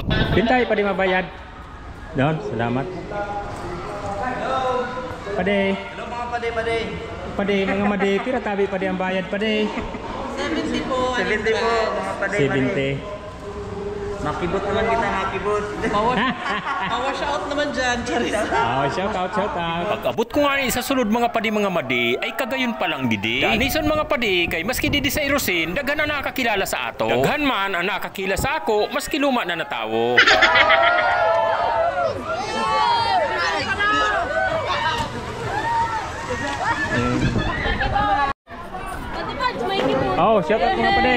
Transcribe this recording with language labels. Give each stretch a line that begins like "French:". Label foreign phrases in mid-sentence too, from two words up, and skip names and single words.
Bikol: Pintay padi mabayad. Don, salamat. Pade. Hello mga pade. Pade mga madi, pira tabi pade ang bayad pade. 70 po mga pade. 70. Makibot naman kita, makibot.
English: Wash out
Bikol: naman dyan, Charis.
English: Oh, shout out.
Bikol: Pag-abot ko nga sa sulod mga padi mga madi, ay kagayon pa lang didi. Danison mga padi, kay maski didi sa Irosin, daghan na nakakilala sa ato. Daghan man ang nakakilala sa ako, maski luma na natawo. Oh,
English: shout out
Bikol: mga pade.